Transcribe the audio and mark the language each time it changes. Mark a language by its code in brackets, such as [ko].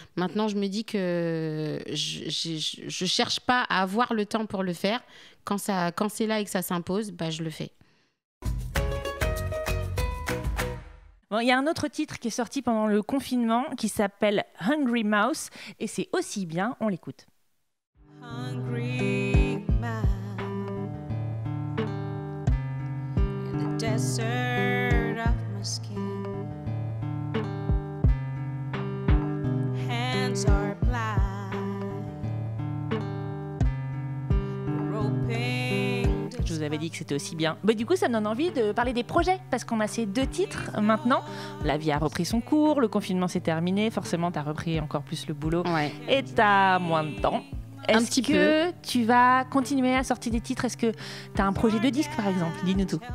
[fr] Maintenant, je me dis que je cherche pas à avoir le temps pour le faire. Quand c'est là et que ça s'impose, je le fais. Bon, il y a un autre titre qui est sorti pendant le confinement qui s'appelle Hungry Mouse et c'est aussi bien, on l'écoute. [en] Hungry mouse in the desert of my skin, hands are blind, roping. [fr] Je vous avais dit que c'était aussi bien. Du coup, ça me donne envie de parler des projets parce qu'on a ces 2 titres maintenant. La vie a repris son cours, le confinement s'est terminé, forcément, tu as repris encore plus le boulot et tu as moins de temps. Est-ce que tu vas continuer à sortir des titres? Est-ce que tu as un projet de disque, par exemple? Dis-nous tout.